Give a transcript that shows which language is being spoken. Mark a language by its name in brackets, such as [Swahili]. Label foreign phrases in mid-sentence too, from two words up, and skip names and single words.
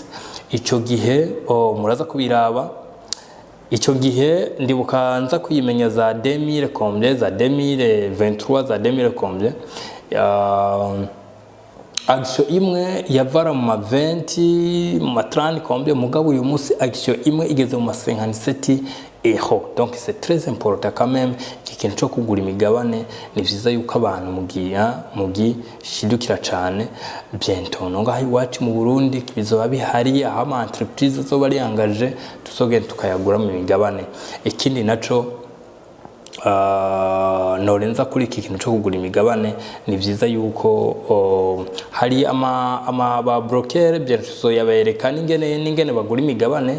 [Rundi] Ico gihe muraza kubiraba, ico gihe ndibuka nza kuyimenya za 2000 combien, za 2023, za 2000 combien. Action imwe yavara mu 20 mu 30 combien, mugabo uyu munsi action imwe igeze mu 57 €. [French] Donc c'est très important quand même [Rundi] ikintu cyo kugura imigabane. Ni vyiza yuko abantu mugishidukira cyane. Bientôt ngaho iwacu mu Burundi bizoba bihari aho ama entreprise zo bari angaje tuzogenda tukayagura mu migabane. Ikindi naco norenza kuri iki kintu cyo kugura imigabane, ni vyiza yuko hari ama ba broker byentuzo yaberekana ingene bagura imigabane.